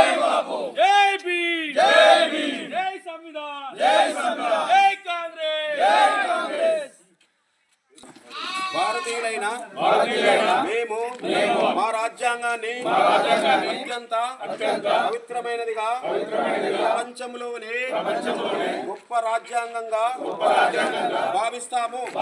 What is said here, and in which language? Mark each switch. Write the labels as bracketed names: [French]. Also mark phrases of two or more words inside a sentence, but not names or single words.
[Hindi] बापू जय भीम जय भीम जय संविधान जय कांग्रेस [Telugu] భారతీయులైన మేము మా రాజ్యాంగాన్ని అత్యంత పవిత్రమైనదిగా ప్రపంచంలోనే గొప్ప రాజ్యాంగంగా భావిస్తాము.